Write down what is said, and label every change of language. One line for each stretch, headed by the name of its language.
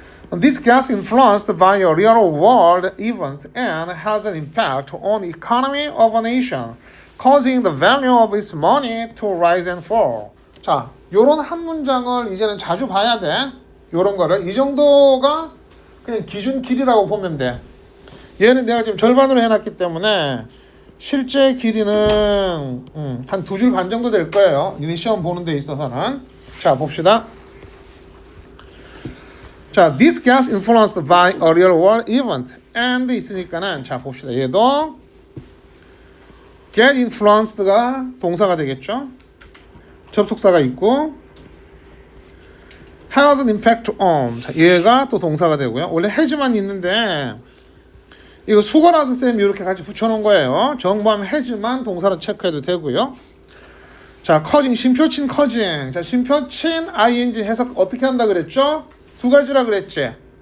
English: This gets influenced by a real world event and has an impact on the economy of a nation, causing the value of its money to rise and fall.
Korean: 자, 요런 한 문장을 이제는 자주 봐야 돼. 요런 거를. 이 정도가 그냥 기준 길이라고 보면 돼. 얘는 내가 지금 절반으로 해놨기 때문에 실제 길이는 한 2줄 반 정도 될 거예요. 니네 시험 보는 데 있어서는. 자, 봅시다.
English: 자, this gets influenced by a real world event.
Korean: and 있으니까는 자, 봅시다. 얘도 get influenced가 동사가 되겠죠. 접속사가 있고
English: has an impact on.
Korean: 자, 얘가 또 동사가 되고요. 원래 has만 있는데 이거 수거라서 쌤이 이렇게 같이 붙여놓은 거예요. 정보하면 has만 동사로 체크해도 되고요. 자, 커징, 심표친 커징. 자, 심표친 ing 해석 어떻게 한다 그랬죠? 두 가지라 그랬지.